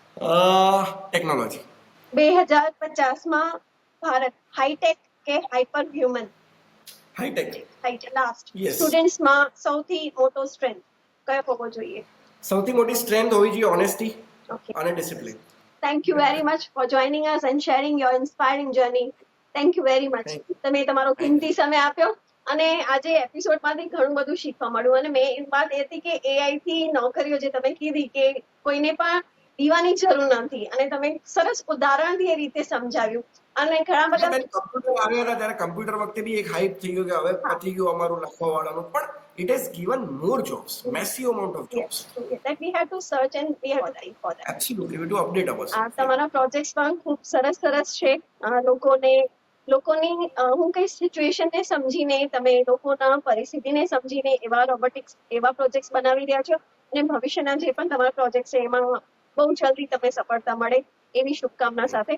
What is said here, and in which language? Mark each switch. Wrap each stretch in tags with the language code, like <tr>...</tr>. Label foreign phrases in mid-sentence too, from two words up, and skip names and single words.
<gu>ટેકનોલોજી. 2050માં ભારત હાઈટેક કે</gu> <en>hyper human?</en> <gu>હાઈટેક. હાઈટેક. લાસ્ટ. Yes. સ્ટુડન્ટ્સમાં સૌથી મોટો સ્ટ્રેન્થ કયો હોવો જોઈએ? સૌથી મોટી સ્ટ્રેન્થ હોવી જોઈએ ઓનેસ્ટી Okay. અને ડિસિપ્લિન.</gu> <en>Thank you very much for joining us and sharing your inspiring journey. Thank you very much.</en> <gu>તમે તમારો કિંમતી સમય આપ્યો અને આજે એપિસોડમાંથી ઘણું બધું શીખવા મળ્યું. અને મેં વાત એ હતી કે એઆઈ થી નોકરીઓ જે તમે કીધી કે કોઈને પણ દીવાની જરૂર નથી, અને તમે સરસ ઉદાહરણથી એ રીતે સમજાવ્યું. અને ઘણા બધા કમ્પ્યુટર આવ્યા હતા ત્યારે કમ્પ્યુટર વખતે બી એક હાઈપ થઈ ગયું કે હવે પતી ગયું અમારું લખવા વાળાનું, પણ</gu> <en>it has given more jobs, massive amount of jobs. that we had to search and we had to apply for that. Absolutely, we have to update ourselves.</en> <gu>તમારા પ્રોજેક્ટ્સ પણ ખૂબ સરસ છે. લોકોની હું કઈ સિચ્યુએશનને સમજીને, તમે લોકોના પરિસ્થિતિને સમજીને એવા રોબોટિક્સ, એવા પ્રોજેક્ટ્સ બનાવી રહ્યા છો, અને ભવિષ્યના જે પણ તમારા પ્રોજેક્ટ છે એમાં બહુ જલ્દી તમને સફળતા મળે એવી શુભકામના સાથે.</gu>